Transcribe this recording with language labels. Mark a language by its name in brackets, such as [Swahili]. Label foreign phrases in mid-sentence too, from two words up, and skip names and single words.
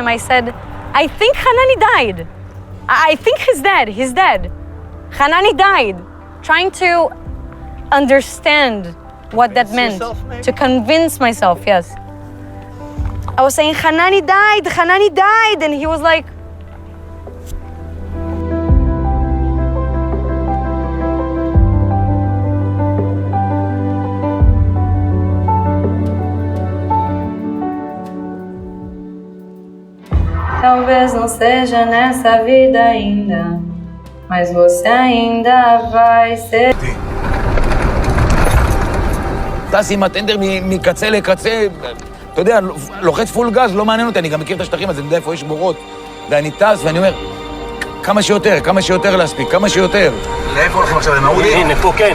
[English] I said, "I think Hanani died. I think he's dead. He's dead. Hanani died." Trying to understand what that meant, to convince myself, yes. I was saying, "Hanani died, Hanani died," and he was like, [Portuguese] talvez não seja nessa vida ainda, mas você ainda vai ser. [Hebrew] טס עם הטנדר מקצה לקצה, אתה יודע, לוחץ פול גז, לא מעניין אותי, אני גם מכיר את השטחים, אז אני יודע איפה יש בורות. ואני טס ואני אומר, כמה שיותר להספיק, כמה שיותר. לאיפה הולכים עכשיו, למעודי? הנה, פה, כן.